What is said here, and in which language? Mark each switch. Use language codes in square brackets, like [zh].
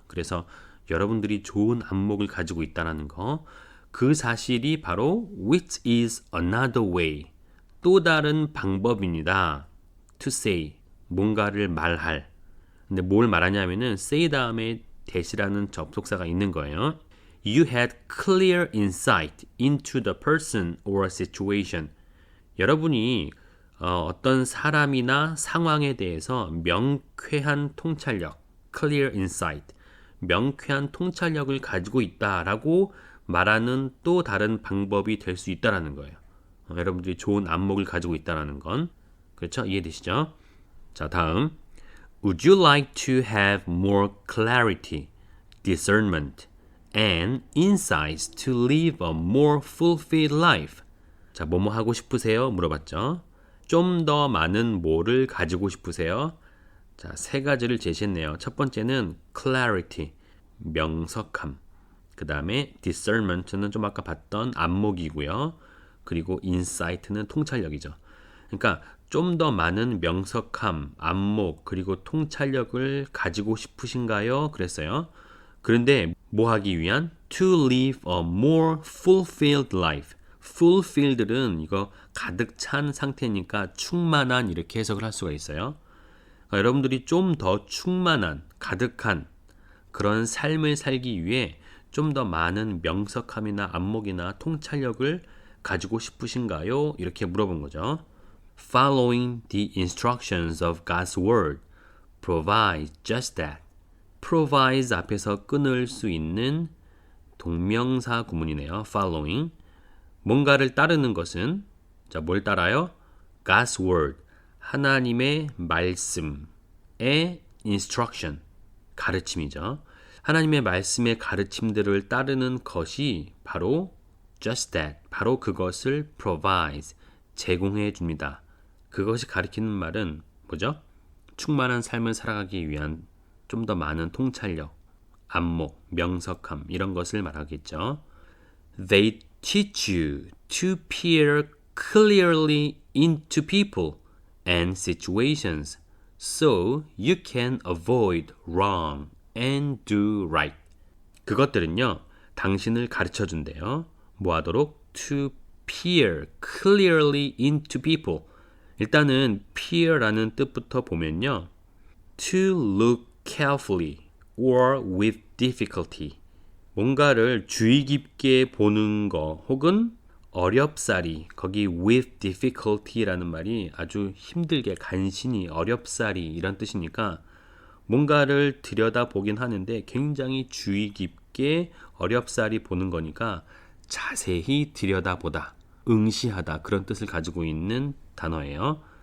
[ko] 그래서 여러분들이 좋은 안목을 가지고 있다는 거, 그 사실이 바로 [en] which is another way, [ko] 또 다른 방법입니다. [en] to say, [ko] 뭔가를 말할. 근데 뭘 말하냐면은 say 다음에 that이라는 접속사가 있는 거예요. [en] You had clear insight into the person or situation. [ko] 여러분이 어떤 사람이나 상황에 대해서 명쾌한 통찰력, [en] clear insight, [ko] 명쾌한 통찰력을 가지고 있다라고 말하는 또 다른 방법이 될 수 있다라는 거예요. 여러분들이 좋은 안목을 가지고 있다라는 건, 그렇죠? 이해되시죠? 자, 다음. [en] Would you like to have more clarity, discernment, and insights to live a more fulfilled life? [ko] 자, 뭐뭐 하고 싶으세요? 물어봤죠. 좀 더 많은 뭐를 가지고 싶으세요? 자, 세 가지를 제시했네요. 첫 번째는 clarity, 명석함. 그 다음에 discernment는 좀 아까 봤던 안목이고요. 그리고 insight는 통찰력이죠. 그러니까 좀 더 많은 명석함, 안목, 그리고 통찰력을 가지고 싶으신가요? 그랬어요. 그런데 뭐 하기 위한? [en] To live a more fulfilled life. [ko] fulfilled는 이거 가득 찬 상태니까 충만한 이렇게 해석을 할 수가 있어요. 그러니까 여러분들이 좀 더 충만한, 가득한 그런 삶을 살기 위해 좀 더 많은 명석함이나 안목이나 통찰력을 가지고 싶으신가요? 이렇게 물어본 거죠. [en] Following the instructions of God's word provides just that. [ko] provides 앞에서 끊을 수 있는 동명사 구문이네요. following. 뭔가를 따르는 것은, 자, 뭘 따라요? [en] God's word. [ko] 하나님의 말씀의 instruction. 가르침이죠. 하나님의 말씀의 가르침들을 따르는 것이 바로 [en] just that, [ko] 바로 그것을 provides, 제공해 줍니다. 그것이 가리키는 말은 뭐죠? 충만한 삶을 살아가기 위한 좀 더 많은 통찰력, 안목, 명석함 이런 것을 말하겠죠. [en] They teach you to peer clearly into people and situations so you can avoid wrong and do right. [ko] 그것들은요, 당신을 가르쳐 준대요. 뭐 하도록? [en] To peer clearly into people. [ko] 일단은 peer라는 뜻부터 보면요, [en] to look carefully or with difficulty. [ko] 뭔가를 주의 깊게 보는 거 혹은 어렵사리, 거기 [en] with difficulty [ko] 라는 말이 아주 힘들게, 간신히, 어렵사리 이런 뜻이니까 뭔가를 들여다보긴 하는데 굉장히 주의 깊게 어렵사리 보는 거니까 자세히 들여다보다, 응시하다 그런 뜻을 가지고 있는 단어예요.